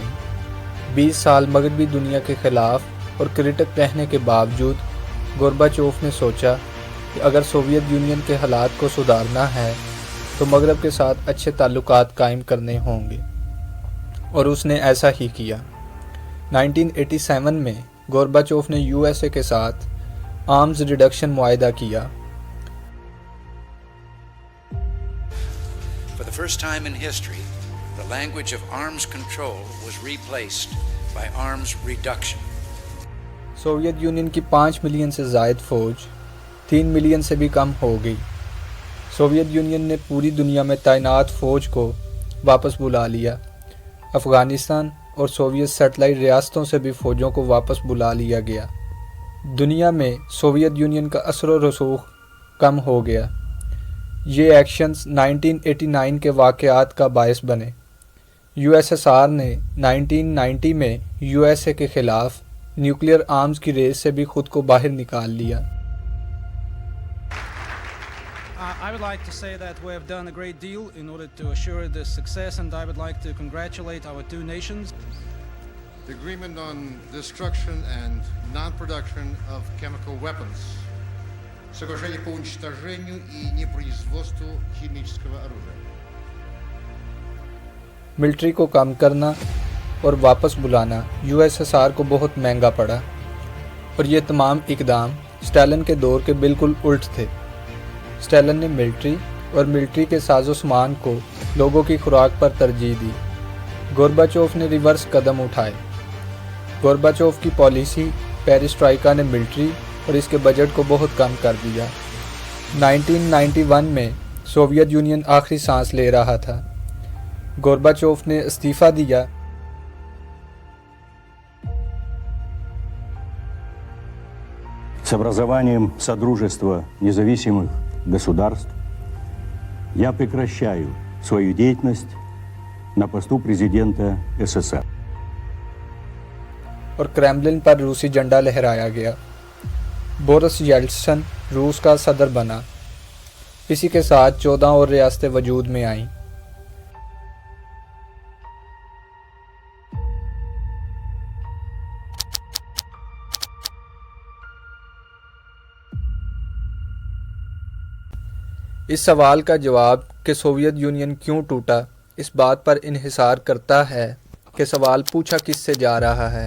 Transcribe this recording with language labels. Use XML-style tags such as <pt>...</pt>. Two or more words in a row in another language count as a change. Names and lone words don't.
<ur>20 سال مغربی دنیا کے خلاف اور کرٹک رہنے کے باوجود گورباچوف نے سوچا کہ اگر سوویت یونین کے حالات کو سدھارنا ہے تو مغرب کے ساتھ اچھے تعلقات قائم کرنے ہوں گے، اور اس نے ایسا ہی کیا۔ 1987 میں گورباچوف نے یو ایس اے کے ساتھ</ur> <en>arms reduction</en> <ur>معاہدہ کیا.</ur> <en>For the first time in history, the language of arms control was replaced by arms reduction.</en> <ur>سوویت یونین کی 5 ملین سے زائد فوج 3 ملین سے بھی کم ہو گئی. سوویت یونین نے پوری دنیا میں تعینات فوج کو واپس بلا لیا. افغانستان اور سوویت سیٹلائٹ ریاستوں سے بھی فوجوں کو واپس بلا لیا گیا. دنیا میں سوویت یونین کا اثر و رسوخ کم ہو گیا. یہ ایکشنز 1989 کے واقعات کا باعث بنے. یو ایس ایس آر نے 1990 میں یو ایس اے کے خلاف</ur> <en>nuclear arms</en> <ur>کی ریس سے بھی خود کو باہر نکال لیا.</ur> <en>I would like to say that we have done a great deal in order to assure this success, and I would like to congratulate our two nations. The agreement on destruction and non-production of chemical weapons.</en> <ru>Соглашение по уничтожению и непроизводству химического оружия.</ru> <ur>ملٹری کو کم کرنا اور واپس بلانا یو ایس ایس آر کو بہت مہنگا پڑا، اور یہ تمام اقدام اسٹالن کے دور کے بالکل الٹ تھے. اسٹالن نے ملٹری اور ملٹری کے ساز و سامان کو لوگوں کی خوراک پر ترجیح دی. گورباچوف نے ریورس قدم اٹھائے. گورباچوف کی پالیسی پیرسٹرائکا نے ملٹری اور اس کے بجٹ کو بہت کم کر دیا. 1991 میں سوویت یونین آخری سانس لے رہا تھا. گورباچوف نے استعفیٰ دیا.</ur> <ru>С образованием Содружества независимых государств я прекращаю свою деятельность на посту президента СССР.</ru> <ur>اور کریملن پر روسی جھنڈا لہرایا گیا. بورس یلٹسن روس کا صدر بنا. اسی کے ساتھ 14 اور ریاستیں وجود میں آئیں. اس سوال کا جواب کہ سوویت یونین کیوں ٹوٹا اس بات پر انحصار کرتا ہے کہ سوال پوچھا کس سے جا رہا ہے.</ur>